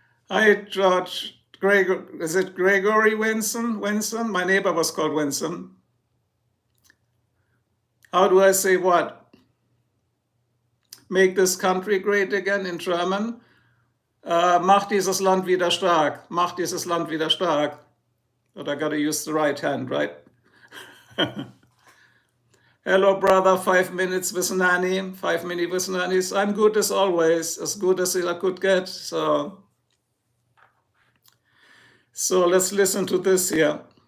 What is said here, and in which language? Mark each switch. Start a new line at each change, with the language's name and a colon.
English: Hi, George. Is it Gregory Winston? Winston? My neighbor was called Winston. How do I say what? Make this country great again in German.
German: Mach dieses Land wieder stark. Mach dieses Land wieder stark.
English: But I gotta use the right hand, right? Hello, brother. 5 minutes with Nanny. 5 minutes with Nannies. I'm good as always, as good as I could get. So let's listen to this here.